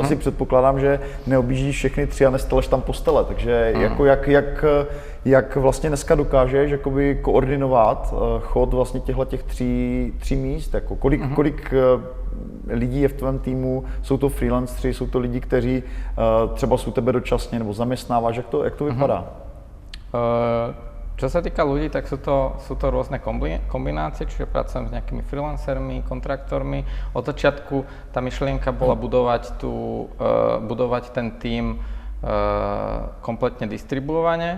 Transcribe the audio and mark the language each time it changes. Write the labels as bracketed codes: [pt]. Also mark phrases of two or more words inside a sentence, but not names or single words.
[cs] Asi předpokládám, že neobjíždíš všechny 3 a nesteleš tam postele, takže jako jak vlastně dneska dokážeš jakoby koordinovat chod vlastně těch 3 míst? Jako kolik lidí je v tvém týmu, jsou to freelanceri, jsou to lidi, kteří třeba jsou tebe dočasně nebo zaměstnáváš, jak to vypadá? [sk] Čo sa týka ľudí, tak sú to rôzne kombinácie, čiže pracujem s nejakými freelancermi, kontraktormi. Od začiatku tá myšlienka bola budovať ten tím kompletne distribuovane.